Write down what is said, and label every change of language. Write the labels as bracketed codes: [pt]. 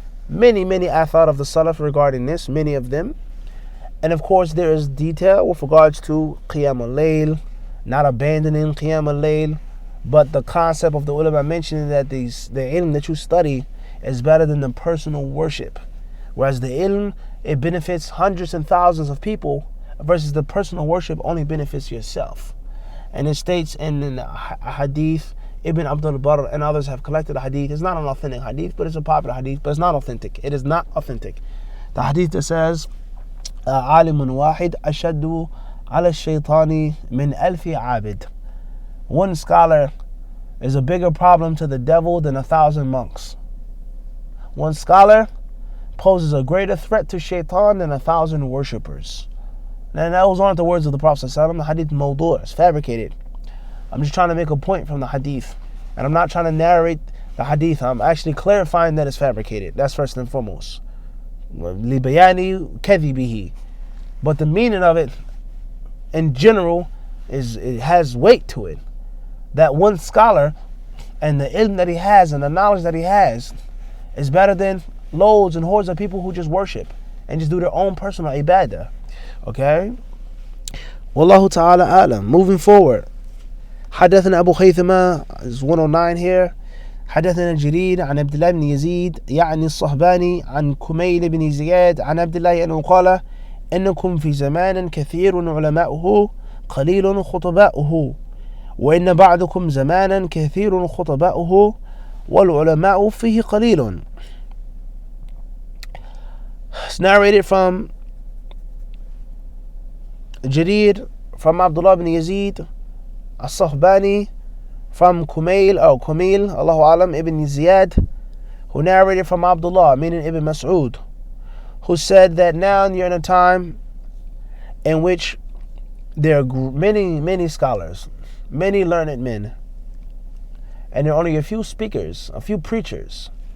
[en] Many athar of the Salaf regarding this, many of them. And of course there is detail with regards to qiyam al-layl, not abandoning qiyam al-layl, but the concept of the ulama mentioning that the ilm that you study is better than the personal worship. Whereas the ilm, it benefits hundreds and thousands of people, versus the personal worship only benefits yourself. And it states in a hadith, Ibn Abdul Barr and others have collected a hadith. It's not an authentic hadith, but it's a popular hadith, but it's not authentic. It is not authentic. The hadith that says, [ar] عالم واحد أشد على الشيطان من ألف عابد. [en] One scholar is a bigger problem to the devil than 1,000 monks. One scholar poses a greater threat to Shaitaan than 1,000 worshippers. And those aren't the words of the Prophet ﷺ. The hadith mawdu', it's fabricated. I'm just trying to make a point from the hadith. And I'm not trying to narrate the hadith. I'm actually clarifying that it's fabricated. That's first and foremost. [ar] لِبَيَانِ كَذِبِهِ. [en] But the meaning of it, in general, is it has weight to it. That one scholar and the ilm that he has and the knowledge that he has is better than loads and hordes of people who just worship and just do their own personal ibadah. Okay? Wallahu ta'ala a'lam. Moving forward. [ar] حدثنا أبو خيثمة [en] is 109 here. [ar] حدثنا جرير عن عبد الله بن يزيد يعني الصهباني عن كميل بن زياد عن عبد الله أنه قال إنكم في زمان كثير علماؤه قليل خطباؤه وإن بعضكم زمانا كثير خطباؤه والعلماء فيه قليل. [en] It's narrated from Jarir, from Abdullah ibn Yazid As-Sahbani, from Kumail, Allahu Alam, ibn Ziyad, who narrated from Abdullah, meaning Ibn Mas'ud, who said that now you're in a time in which there are many scholars, many learned men, and there are only a few speakers, a few preachers.